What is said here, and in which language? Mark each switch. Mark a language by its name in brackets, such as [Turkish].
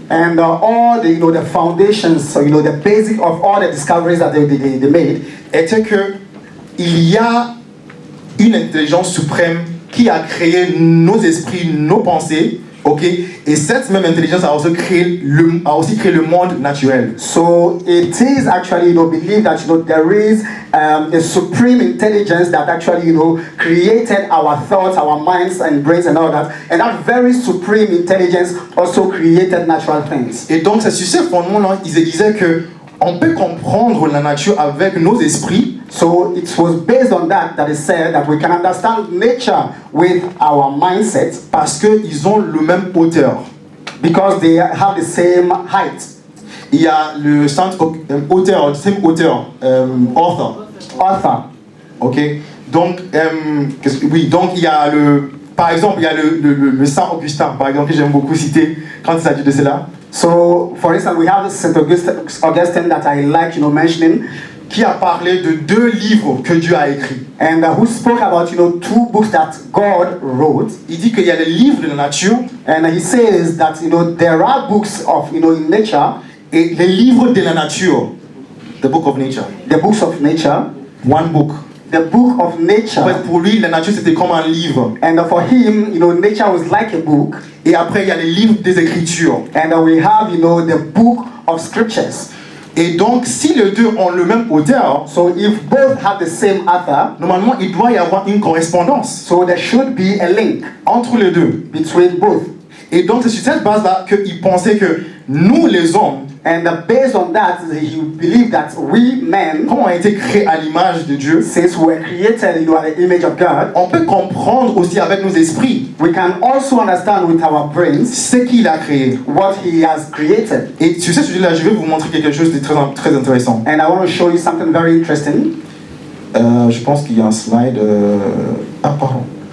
[English] and all the foundations, so the basic of all the discoveries that they made, [French] était que il y a une intelligence suprême qui a créé nos esprits, nos pensées, ok? Et cette même intelligence a aussi créé le monde naturel. [English] So it is actually believed that there is a supreme intelligence that actually created our thoughts, our minds and brains and all that, and that very supreme intelligence also created natural things. [French] Et donc c'est sur ce fondement-là ils disaient que on peut comprendre la nature avec nos esprits. [English] So it was based on that it said that we can understand nature with our mindset, [French] parce qu'ils ont le même hauteur. [English] Because they have the same height. [French] Il y a le centre hauteur, [English] same [French] hauteur, author. Ok. Donc, donc il y a par exemple, il y a le Saint Augustin, par exemple, que j'aime beaucoup citer quand il s'agit de cela. [English] So, for instance, we have Saint Augustine that I like, mentioning, [French] qui a parlé de 2 livres que Dieu a écrits. [English] And who spoke about, 2 books that God wrote. [French] Il dit qu'il y a les livres de la nature. [English] And he says that, there are books of, in nature. [French] Et les livres de la nature. [English] The book of nature. The books of nature. One book. The book of nature. [French] En fait, pour lui, la nature c'était comme un livre. [English] And for him, nature was like a book. [French] Et après, il y a les livres des Écritures. [English] And we have, the book of scriptures. [French] Et donc, si les deux ont le même auteur, [English] so if both have the same author, [French] normalement, il doit y avoir une correspondance. [English] So there should be a link [French] entre les deux. [English] Between both. [French] Et donc, c'est sur cette base-là qu'il pensait que nous, les hommes, [English] and based on that, he believed that we men, [French] comme on a été créés à l'image de Dieu, [English] since we were created at the image of God, [French] on peut comprendre aussi avec nos esprits. [English] We can also understand with our brains [French] ce qu'il a créé. [English] What he has created. [French] Et sur ce sujet-là, je vais vous montrer quelque chose de très intéressant. [English] And I want to show you something very interesting. [French] Je pense qu'il y a un slide. Ah, pardon.